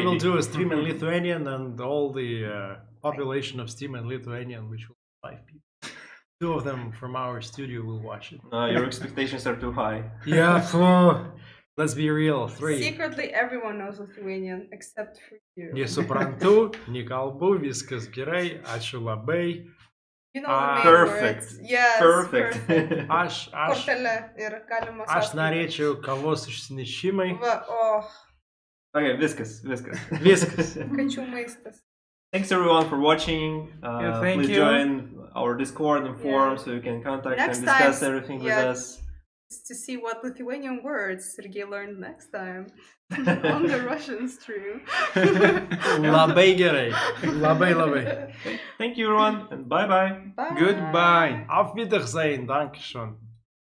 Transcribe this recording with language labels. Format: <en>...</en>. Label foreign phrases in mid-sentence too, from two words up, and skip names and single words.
<en>We'll do a stream in Lithuanian, and all the population of Steam in Lithuanian, which will be 5 people. 2 of them from our studio will watch it. Your expectations are too high. Yeah, let's be real. 3. Secretly, everyone knows Lithuanian except for you.</en> <lt>Nesuprantu, nekalbu, viskas gerai, ačiū labai.</lt> <en>You know the main Perfect. words. Yes, Perfect.</en> <lt>Aš Kortelė ir galima sąskaita. norėčiau kavos išsinešimai. Va, Okay, viskas. kačių maistas.</lt> <en>Thanks everyone for watching. Thank Please you. join our Discord and forum so you can contact Next and discuss time, everything with us. To see what Lithuanian words Sergei learned next time on the Russian stream.</en> <lt>Labai gerai. Labai.</lt> <en>Thank you everyone and bye bye. Bye. Goodbye.</en> <de>Auf Wiedersehen. Dankeschön.</de>